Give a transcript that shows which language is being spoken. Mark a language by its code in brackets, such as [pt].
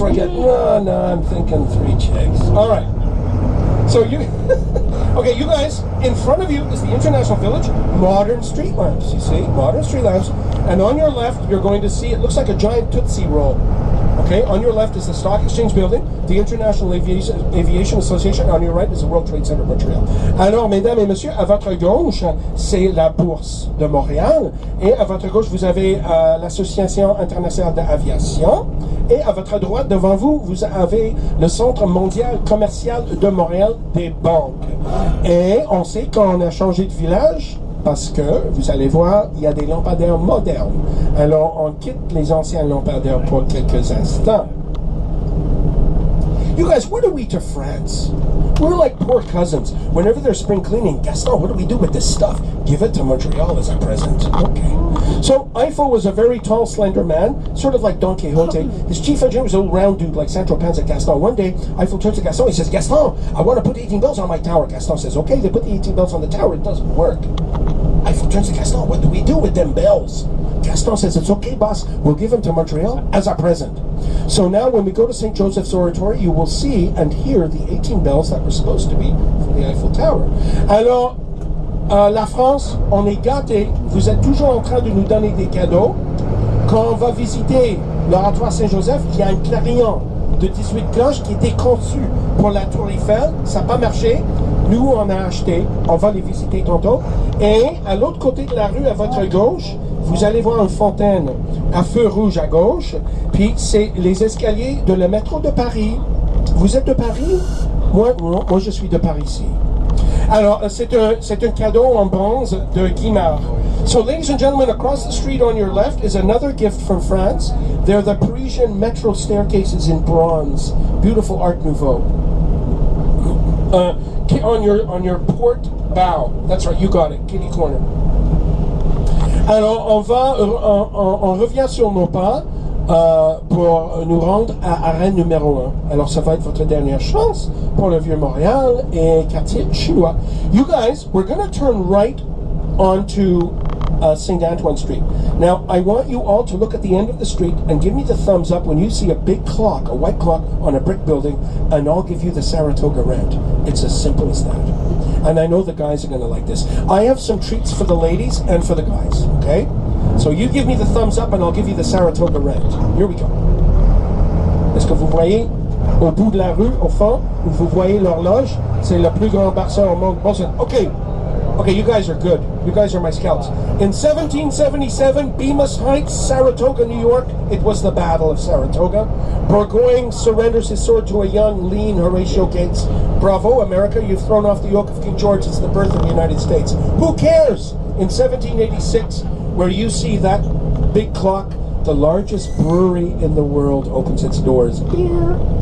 [en] No, I'm thinking Three Chicks. All right. So you... Okay, you guys, in front of you is the International Village, modern street lamps, you see? Modern street lamps. And on your left, you're going to see, it looks like a giant Tootsie Roll. Okay, on your left is the Stock Exchange Building, the International Aviation Association. On your right is the World Trade Center Montreal. [fr] Alors, mesdames et messieurs, à votre gauche, c'est la Bourse de Montréal. Et à votre gauche, vous avez l'Association internationale d'aviation. Et à votre droite, devant vous, vous avez le Centre mondial commercial de Montréal des banques. Et on sait qu'on a changé de village, parce que, vous allez voir, il y a des lampadaires modernes. Alors, on quitte les anciens lampadaires pour quelques instants. [en] You guys, what are we to France? We're like poor cousins. Whenever there's spring cleaning, Gaston, what do we do with this stuff? Give it to Montreal as a present. Okay. So, Eiffel was a very tall, slender man, sort of like Don Quixote. His chief engineer was an old round dude like Sancho Panza Gaston. One day, Eiffel turns to Gaston, he says, Gaston, I want to put 18 bells on my tower. Gaston says, okay, they put the 18 bells on the tower, it doesn't work. Eiffel turns to Gaston, what do we do with them bells? Gaston says, it's okay, boss, we'll give them to Montreal as a present. So now when we go to St. Joseph's Oratory, you will see and hear the 18 bells that were supposed to be for the Eiffel Tower. [fr] Alors, la France, on est gâtés. Vous êtes toujours en train de nous donner des cadeaux. Quand on va visiter l'Oratoire Saint-Joseph, il y a un clarion de 18 cloches qui était conçu pour la Tour Eiffel. Ça n'a pas marché. Nous, on a acheté. On va les visiter tantôt. Et à l'autre côté de la rue, à votre gauche, vous allez voir une fontaine à feu rouge à gauche. Puis, c'est les escaliers de le métro de Paris. Vous êtes de Paris? Moi, je suis de Paris-Ci. Alors, c'est un cadeau en bronze de Guimard. [en] So, ladies and gentlemen, across the street on your left is another gift from France. They're the Parisian metro staircases in bronze. Beautiful Art Nouveau. On your port bow. That's right, you got it. Kitty corner. [fr] Alors, on revient sur nos pas. pour nous rendre à arène numéro 1. Alors, ça va être votre dernière chance pour le Vieux-Montréal et quartier chinois. [en] You guys, we're going to turn right onto St. Antoine Street. Now, I want you all to look at the end of the street and give me the thumbs up when you see a big clock, a white clock on a brick building, and I'll give you the Saratoga rent. It's as simple as that. And I know the guys are going to like this. I have some treats for the ladies and for the guys, okay? So you give me the thumbs up and I'll give you the Saratoga rent. Here we go. [fr] Est-ce que vous voyez au bout de la rue, au fond, où vous voyez l'horloge? C'est le plus grand bar au monde. [en] Okay. Okay, you guys are good. You guys are my scouts. In 1777, Bemis Heights, Saratoga, New York, it was the Battle of Saratoga. Burgoyne surrenders his sword to a young, lean Horatio Gates. Bravo, America, you've thrown off the yoke of King George. It's the birth of the United States. Who cares? In 1786, where you see that big clock, the largest brewery in the world opens its doors. Beer.